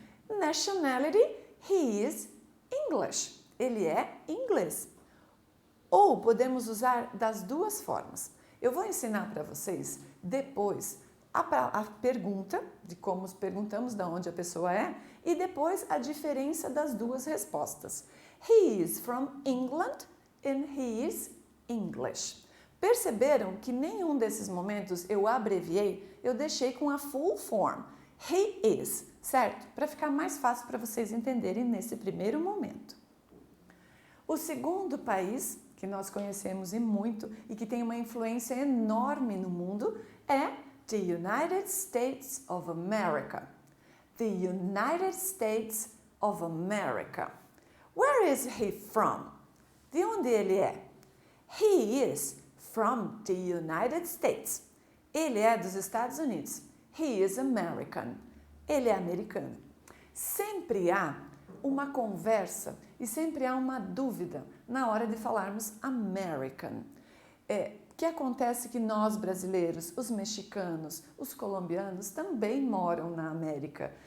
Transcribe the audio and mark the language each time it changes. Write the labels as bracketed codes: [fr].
[en] Nationality. He is English. [pt] Ele é inglês. Ou podemos usar das duas formas. Eu vou ensinar para vocês depois a pergunta, de como perguntamos de onde a pessoa é, e depois a diferença das duas respostas. [en] He is from England and he is English. [pt] Perceberam que nenhum desses momentos eu abreviei, eu deixei com a full form. [en] He is, [pt] certo? Para ficar mais fácil para vocês entenderem nesse primeiro momento. O segundo país que nós conhecemos e muito e que tem uma influência enorme no mundo é the United States of America. [en] The United States of America. Where is he from? [pt] De onde ele é? [en] He is from the United States. [pt] Ele é dos Estados Unidos. [en] He is American. [pt] Ele é americano. Sempre há uma conversa e sempre há uma dúvida na hora de falarmos American. Que acontece que nós brasileiros, os mexicanos, os colombianos também moram na América.